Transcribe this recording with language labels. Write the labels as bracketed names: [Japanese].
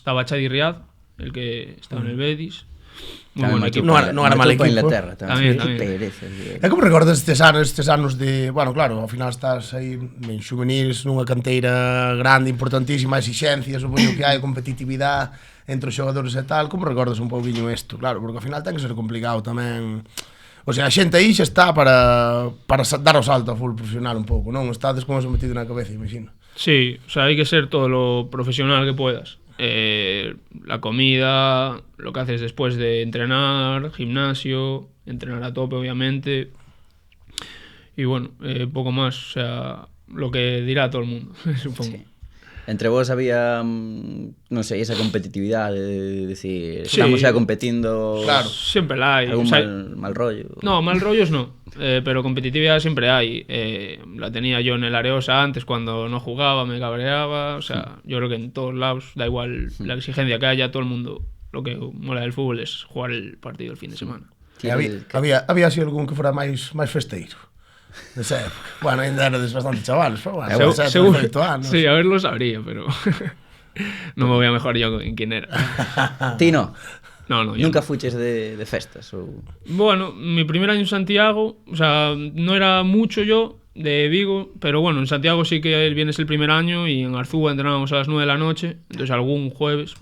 [Spanish] Estaba Chadi Riad, el que estaba en el Betis. Muy buen equipo. No era mal equipo. Inglaterra [Galician] Tamén. [Spanish] Pereza. [Galician] É como recordas estes anos de... Bueno, claro, ao final estás aí en xuveniles nunha canteira grande, importantísima, exixencias, supoño que hai competitividade entre os xogadores e tal. Como recordas un pouquinho isto? Claro, porque ao final ten que ser complicado tamén. O sea, a xente aí xa está para dar o salto a full profesional un pouco, non? Estades como eso metido na cabeza, imagino. [Spanish] Sí, o sea, hay que ser todo lo profesional que puedas. La comida, lo que haces después de entrenar, gimnasio, entrenar a tope obviamente y bueno, poco más, o sea, lo que dirá todo el mundo, supongo. [Galician] Sí. Entre vos había, non sei, esa competitividade de decir, [Spanish] Sí. [Galician] estamos xa competindo. [Spanish] Claro. Siempre la hay. [Galician] Algún [Spanish] O sea, mal rollo. no, mal rollos no, pero competitividad siempre hay. La tenía yo en el Areosa antes cuando no jugaba, me cabreaba. O sea, yo creo que en todos lados, da igual la exigencia que haya, todo el mundo, lo que mola del fútbol es jugar el partido el fin de semana. [Galician] Había así algún que fora máis festeiro. Nesa época. Bueno, ainda erades bastante chavales, pero bueno, [Spanish] Seguro, [Galician] 18 anos. [Spanish] sí, a ver, lo sabría, pero no me voy a mejorar yo en quién era. [Galician] Ti no? [Spanish] No, yo [Galician] Nunca [Spanish] no. [Galician] fuches de festas? Ou... [Spanish] Bueno, mi primer año en Santiago, o sea, no era mucho yo de Vigo, pero bueno, en Santiago sí que vienes el primer año y en Arzúa entrenábamos a las 9 de la noche, entonces algún jueves.